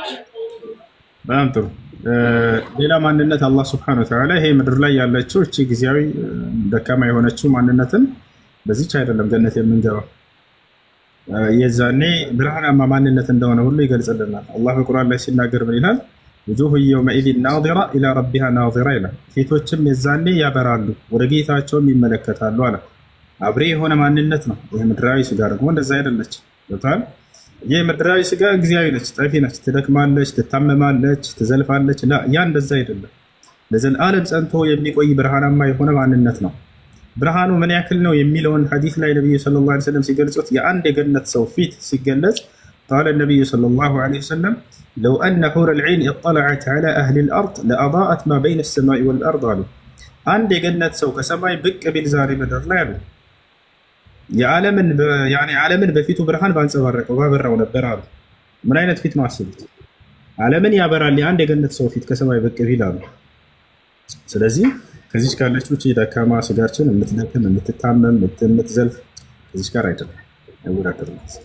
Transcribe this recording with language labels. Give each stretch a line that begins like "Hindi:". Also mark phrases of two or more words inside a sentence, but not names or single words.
Amharic: በጣም ጥሩ ሌላ ማንነት አላህ
Arabic: سبحانه وتعالى
Amharic: ይሄ ምድር ላይ ያለችው እቺ ጊዜያዊ ደካማ የሆነችው ማንነትን በዚህች አይደለም ጀነት የምንገባው የዛኔ ብርሃናማ ማንነት እንደሆነ ሁሉ ይገልጽልናል አላህ በቁርአን ላይ ሲናገር ምን ይላል
Arabic: وجوه يومئذ ناظرة إلى ربها ناظرة
Amharic: ይላል ፊቶችም የዛኔ ያበራሉ ወደ ጌታቸውም ይመለከታሉ አለ አብሬ የሆነ ማንነት ነው ይሄ ምድራዊ ስጋ ደግሞ እንደዛ አይደለች ወጣል ይሄ ምድራዊ ስጋ ጊዜያዊ ነች ጠፊ ነች ትደክማለች ትታመማለች ትዘልፋለች ያ እንደዛ አይደለም ለዘላለም ጸንቶ የሚቆይ ብርሃናማ የሆነ ማንነት ነው ብርሃኑ ምን ያክል ነው የሚለውን ሐዲስ ላይ ነብዩ
Arabic: صلى الله عليه وسلم
Amharic: ሲገልጹት የአንድ የገነት ሰው ፊት ሲገለጽ
Arabic: قال النبي صلى الله عليه وسلم لو أن حور العين اطلعت على أهل الأرض لأضاءت ما بين السماء والأرض قالوا عند
Amharic: የገነት ሰው ከሰማይ ብቅ ቢል ዛሬ ምድር ላይ አሉ ዓለምን በፊቱ ብርሃን ባንጸባረቀው ባበራው ነበር አሉ ምን አይነት ፊት ማስቡት ዓለምን ያበራል አንድ የገነት ሰው ፊት ከሰማይ ብቅ ቢል አሉ ስለዚህ ከዚች ካለችው እቺ ደካማ ስጋችን የምትደክም የምትታመም የምትዘልፍ ከዚች ጋር አይደለም አይወዳደርም።